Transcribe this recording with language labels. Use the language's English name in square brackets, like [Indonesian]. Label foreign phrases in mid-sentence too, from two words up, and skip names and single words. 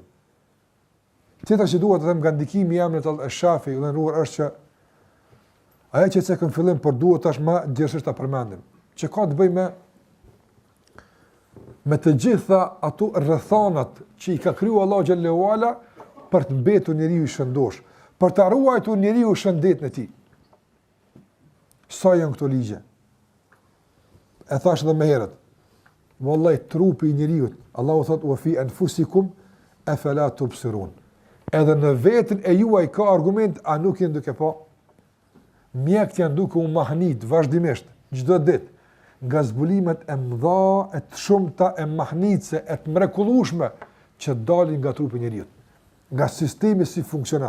[Albanian] Tjetër që duhet të them nga ndikimi i Imamit al-Shafi'i i ndëruar është që ajo që cekën fillim por duhet tash më gjithsesi ta përmendim, që ka të bëjë me të gjitha ato rrethonat që i ka kriju Allahu [Arabic] جل وعلا [Albanian] për të mbetur njeriu i shëndosh, për të ruajtur njeriu shëndetin e tij. Sa janë këto ligje? E thash edhe më herët. Wallahi trupi i njeriu, Allahu thot [Arabic] وفي أنفسكم أفلا تبصرون. [Albanian] Edhe në veten e juaj ka argument, a nuk jeni duke pa? Mjekët janë duke u mahnit vazhdimisht çdo ditë nga zbulimet e mëdha, e të shumta, e mahnitse, e të mrekullueshme që dalin nga trupi i njeriu, nga sistemi si funksionon.